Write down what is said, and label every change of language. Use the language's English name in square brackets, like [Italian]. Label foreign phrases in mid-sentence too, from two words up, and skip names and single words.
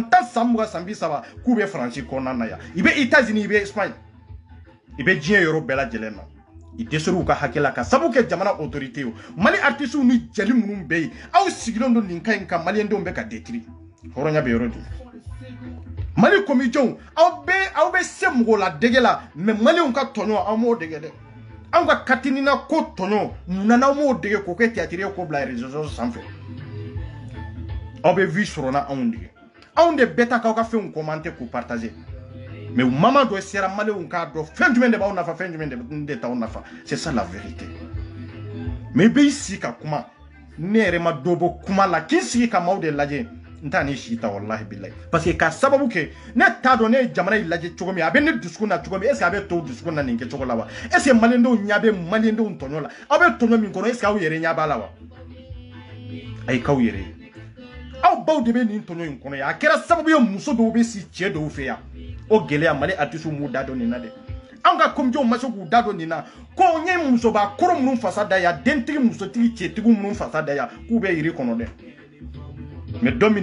[Bambara] 10 san 20 san 30 k'u bɛ Faransi kɔnɔna na yan i bɛ États-Unis i bɛ Espagne i bɛ diɲɛ yɔrɔ bɛɛ lajɛlen na i dɛsɛra u ka hakɛ la ka sababu kɛ jamana autorité ye Mali artistes ni jeli minnu bɛ yen aw sigilen don nin kan in kan maliyɛndenw bɛ ka détruire hɔrɔnya bɛ yɔrɔ jumɛn Mali comédiens aw bɛ se mɔgɔ la dege la mais maliyɛnw ka tɔɲɔ aw m'o dege dɛ an ka katinina ko tɔɲɔ munna n'aw m'o dege k'o kɛ théâtre ye k'o bila [French] réseaux sociaux [Bambara] sanfɛ aw bɛ vie sɔrɔ na anw de anw de bɛ taa k'aw ka fɛnw commenter k'u partager mais mama dɔ sera maliyɛnw k'a dɔn fɛn jumɛn de b'aw nafa fɛn jumɛn de t'aw nafa [French] c'est ça la vérité [Bambara] mais i b'i sigi ka kuma ne yɛrɛ ma dɔ bɔ kuma la k'i sigi ka maaw de lajɛ n t'a ni si ta [Arabic] والله بالله [French] parce que [Bambara] ka sababu kɛ ne t'a dɔn ne ye jamana in lajɛ cogo min a bɛ ne dusukun na cogo min [French] est ce que [Bambara] a bɛ tɔw dusukun na nin kɛcogo la wa [French] est ce que [Bambara] maliyɛndenw ɲɛ bɛ maliyɛndenw tɔɲɔ la aw bɛ tɔɲɔ min kɔnɔ [French] est ce que [Bambara] aw yɛrɛ ɲɛ b'a la wa ayi k'aw yɛrɛ ye aw baw de bɛ nin tɔɲɔ in kɔnɔ yan a kɛra sababu ye muso dɔw bɛ si cɛ dɔw fɛ yan o gɛlɛya Mali artistes m'u da dɔn nin na dɛ an ka comédiens ma se k'u da dɔn nin na ko n ye musoba kɔrɔ minnu fasa da yan dentigi musotigi cɛtigi minnu fasa da yan k'u bɛ yiri kɔnɔ dɛ mais don min